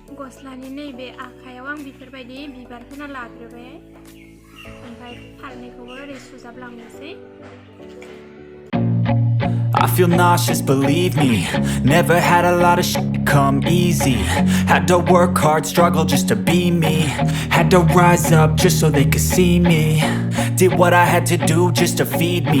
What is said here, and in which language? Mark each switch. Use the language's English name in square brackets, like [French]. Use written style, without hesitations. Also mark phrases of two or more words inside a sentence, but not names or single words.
[Bodo] गस्लानि नैबे आखायाव आं बेफोरबायदि बिबार होना लाग्रोबाय ओमफ्राय फारनैखौबो ओरै सुजाबलांनोसै [English] I feel nauseous, believe me. Never had a lot of shit come easy. Had to work hard, struggle just to be me. Had to rise up just so they could see me. Did what I had to do just to feed me.